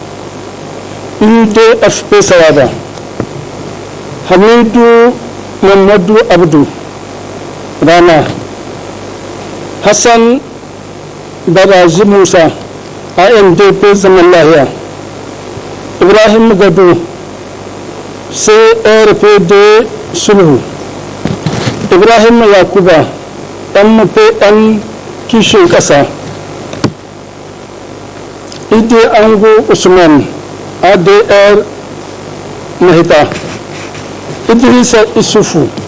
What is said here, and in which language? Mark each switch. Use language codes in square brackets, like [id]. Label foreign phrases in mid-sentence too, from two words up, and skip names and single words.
[ha] UDFP Sawada, Hamidou Mamadou Abdou, Rana, Hassan Baraji Musa, ANDP Zamanlahiya, Ibrahim Gadou, CRPD Sulhu, Ibrahim Yakuba, MPN Kishin Kasa, Idi Ango Usman, ADR Mahita, Idrissa Issoufou,